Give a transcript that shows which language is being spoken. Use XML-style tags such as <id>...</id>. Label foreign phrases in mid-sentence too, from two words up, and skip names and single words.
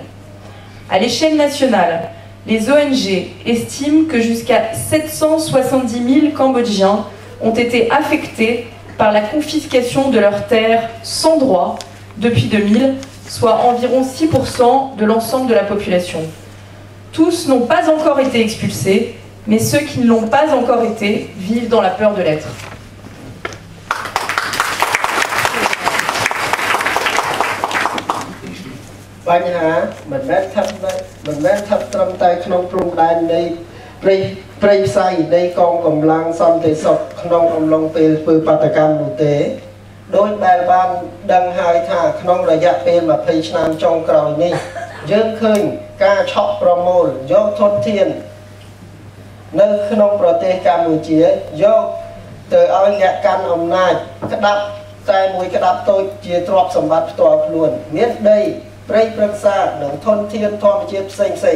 <fr>À l'échelle nationale, les ONG estiment que jusqu'à 770 000 Cambodgiens ont été affectés par la confiscation de leurs terres sans droit depuis 2000, soit environ 6% de l'ensemble de la population. Tous n'ont pas encore été expulsés, mais ceux qui ne l'ont pas encore été vivent dans la peur de l'être.</fr> <km>បញ្ហាមិនមែនស្ថិតត្រឹមតែក្នុងព្រំដែននៃព្រៃផ្សៃនៃកងកម្លាំងសន្តិសុខក្នុងអំ ឡុងពេលធ្វើបាតកម្មនោះទេដោយដែលបានដឹងហើយថាក្នុងរយៈពេល20ឆ្នាំចុងក្រោយនេះយើងឃើញការឆក់ប្រមូលយកធនធាននៅក្នុងប្រទេសកម្ពុជាយកទៅឲ្យអ្នកកាន់អំណាចក្តាប់តែមួយក្តាប់តូចជាទ្រព្យសម្បត្តិផ្ទាល់ខ្លួនមានដីព្រៃព្រឹក្សានិងធនធានធម្មជាតិផ្សេង</km>